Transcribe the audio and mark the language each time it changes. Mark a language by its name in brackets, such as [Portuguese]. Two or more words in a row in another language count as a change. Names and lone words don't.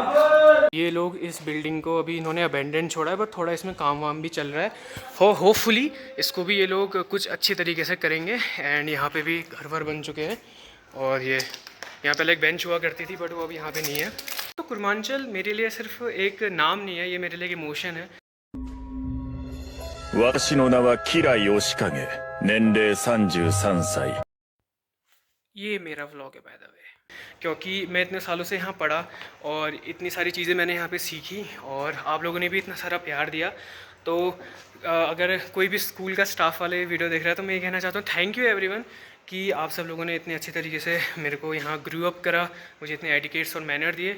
[Hindi] ये लोग इस बिल्डिंग को अभी इन्होंने अबेंडन छोड़ा है, बट थोड़ा इसमें काम वाम भी चल रहा है। होपफुली इसको भी ये लोग कुछ अच्छी तरीके से करेंगे। एंड यहाँ पे भी घर वर बन चुके हैं। और ये यहाँ पहले एक बेंच हुआ करती थी, बट वो अब यहाँ पे नहीं है। तो कुर्मांचल मेरे लिए सिर्फ एक नाम नहीं है, ये मेरे लिए एक इमोशन है। [Japanese] 私の名はキライ義景、年齢33歳。 [Hindi] ये मेरा व्लॉग है [English] by the way, [Hindi] क्योंकि मैं इतने सालों से यहाँ पढ़ा और इतनी सारी चीज़ें मैंने यहाँ पे सीखी, और आप लोगों ने भी इतना सारा प्यार दिया। तो अगर कोई भी स्कूल का स्टाफ वाले वीडियो देख रहा है तो मैं ये कहना चाहता हूँ, [English] thank you everyone [Hindi] कि आप सब लोगों ने इतने अच्छे तरीके से मेरे को यहाँ [English] grow up [Hindi] करा, मुझे इतने एटिकेट्स और मैनर दिए।